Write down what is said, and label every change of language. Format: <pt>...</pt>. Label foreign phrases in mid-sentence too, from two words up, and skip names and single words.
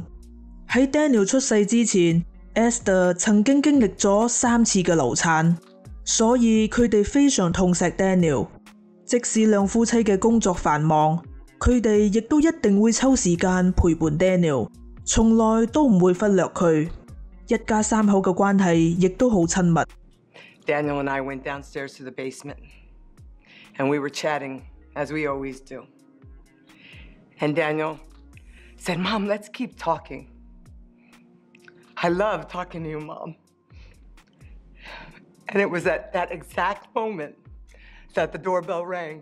<yue>喺 Daniel 出世之前， Esther 曾經經歷咗3次嘅流產，所以佢哋非常痛錫 Daniel。即使兩夫妻嘅工作繁忙，佢哋亦都一定會抽時間陪伴 Daniel， 從來都唔會忽略佢。一家3口嘅關係亦都好親密。</yue> <en>Daniel and I went downstairs to the basement, and we were chatting as we always do. And Daniel said, Mom, let's keep talking. I love talking to you, Mom. And it was at that exact moment that the doorbell rang.</en>